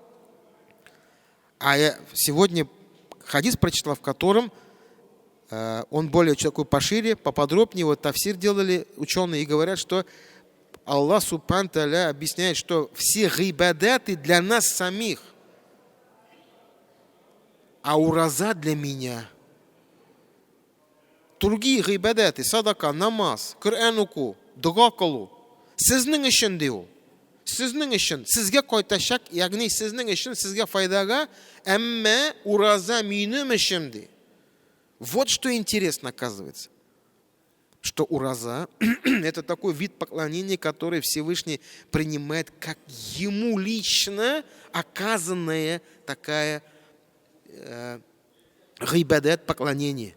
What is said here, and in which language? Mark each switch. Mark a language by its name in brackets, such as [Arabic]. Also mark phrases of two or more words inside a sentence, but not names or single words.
[Russian] А я сегодня хадис прочитал, в котором он более такой пошире, поподробнее, вот тафсир делали ученые и говорят, что [Arabic] الله سبحانه وتعالى [Russian] объясняет, что все гайбадаты для нас самих, а ураза для меня. Другие гайбадаты, [Tatar] садака, намаз, Коран уку, дуа кылу, сезнең өчен ди ул. Сезнең өчен, сезгә кайтачак, ягъни сезнең өчен, сезгә файдага, әмма ураза минем өчен ди. [Russian] Вот что интересно, оказывается, что ураза это такой вид поклонения, который Всевышний принимает как ему лично оказанная такая гайбадат, поклонение.